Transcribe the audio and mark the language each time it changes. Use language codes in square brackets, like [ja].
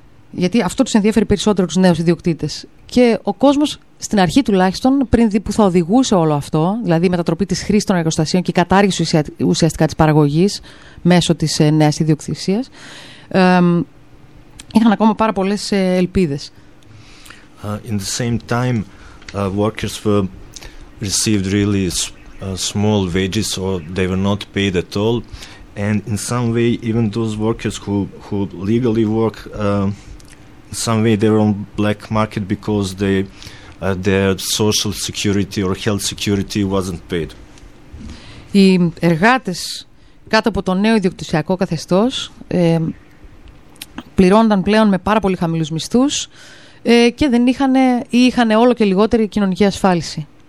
[el] Γιατί αυτό τους ενδιαφέρει περισσότερο τους νέους ιδιοκτήτες. Και ο κόσμος στην αρχή τουλάχιστον, πριν δει που θα οδηγούσε όλο αυτό, δηλαδή η μετατροπή της χρήσης των εργοστασίων και η κατάργηση ουσιαστικά της παραγωγής μέσω της νέας ιδιοκτησίας, είχαν ακόμα πάρα πολλές ελπίδες. [en] In the same time, workers were received really small wages or they were not paid at all. And in some way, even those workers who legally work, in some way they were on black market because their social security or health security wasn't paid. [el] Οι εργάτες κάτω από το νέο ιδιοκτησιακό καθεστώς πληρώνονταν πλέον με πάρα πολύ χαμηλούς μισθούς και δεν είχαν ή είχαν όλο και λιγότερη κοινωνική ασφάλιση.